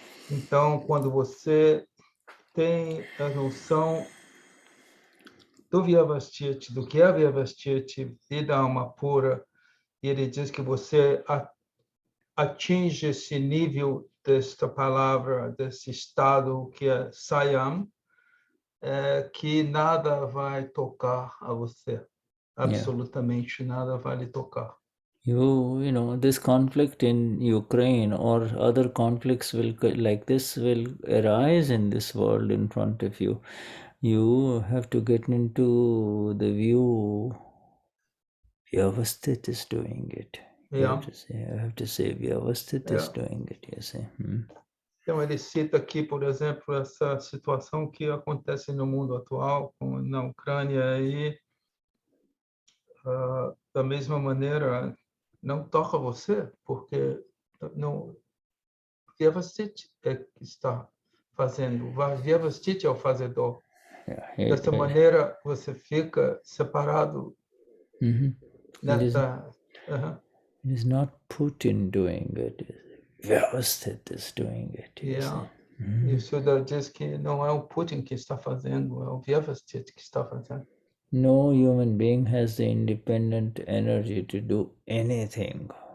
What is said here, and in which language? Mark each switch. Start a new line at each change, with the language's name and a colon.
Portuguese: Então, quando você tem a noção do Vyavasthit, do que é Vyavasthit e da alma pura, e ele diz que você atinge esse nível desta palavra, desse estado que é saiyam, que nada vai tocar a você. Absolutamente nada vai lhe tocar.
English: This conflict in Ukraine or other conflicts like this will arise in this world in front of you. You have to get into the view Vyavasthit is doing it. You have to say Vyavasthit is doing it, you see.
Portuguese: Então, ele cita aqui, por exemplo, essa situação que acontece no mundo atual, na Ucrânia, e da mesma maneira não toca você, porque não Vyavasthit é que está fazendo, Vyavasthit é o fazedor. Dessa maneira, você fica separado nessa...
English: It is not Putin doing it. Vyavasthit is doing it.
Portuguese: E o Shuddha diz que não é o Putin que está fazendo, é o Vyavasthit que está fazendo.
English: No human being has the independent energy to do anything.